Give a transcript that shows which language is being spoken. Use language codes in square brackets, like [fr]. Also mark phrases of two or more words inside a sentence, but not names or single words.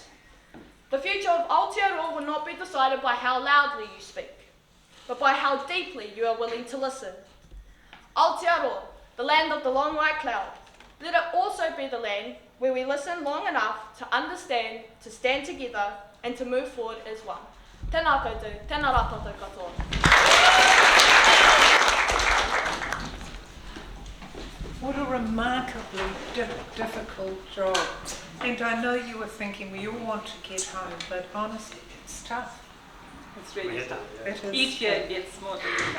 [en] The future of Aotearoa will not be decided by how loudly you speak, but by how deeply you are willing to listen. Aotearoa, the land of the long white cloud, let it also be the land where we listen long enough to understand, to stand together, and to move forward as one. [mi] Tēnā koutou, tēnā rā tātou katoa. [en] What a remarkably difficult job. And I know you were thinking we all want to get home, but honestly, it's tough. It's really tough. It is Each year it's more difficult.